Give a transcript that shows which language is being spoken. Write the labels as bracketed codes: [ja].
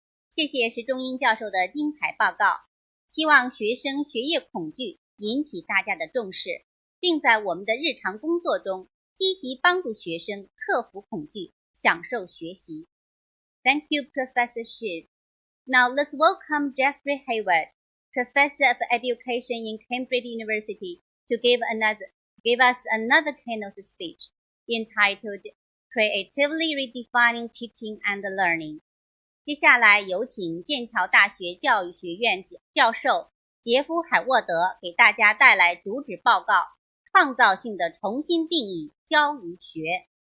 [zh] 谢谢石中英教授的精彩报告，希望学生学业恐惧引起大家的重视，并在我们的日常工作中积极帮助学生克服恐惧，享受学习。 [en] Thank you, Professor Shi. Now let's welcome Jeffrey Hayward, Professor of Education in Cambridge University, to give us another keynote speech entitled Creatively Redefining Teaching and Learning. [zh] 接下来有请剑桥大学教育学院教授杰夫·海沃德给大家带来主旨报告：创造性的重新定义教育学。